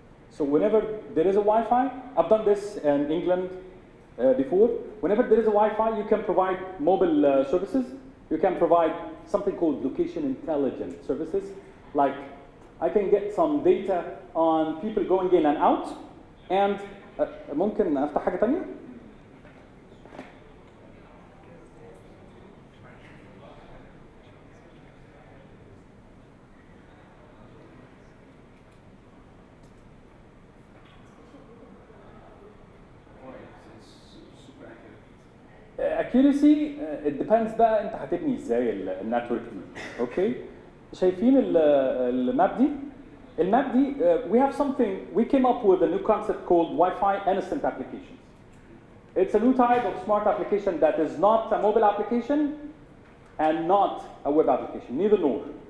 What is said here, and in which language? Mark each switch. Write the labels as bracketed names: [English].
[English] So whenever there is a Wi-Fi, I've done this in England before. Whenever there is a Wi-Fi, you can provide mobile services. You can provide something called location intelligence services. Like I can get some data on people going in and out. [Arabic] And ممكن افتح حاجة تانية؟ [English] accuracy it depends [Arabic] بقى انت هتبني ازاي النتورك دي. اوكي شايفين الماب دي؟ الماب دي [English] we have something we came up with a new concept called Wi-Fi innocent applications. It's a new type of smart application that is not a mobile application and not a web application, neither nor.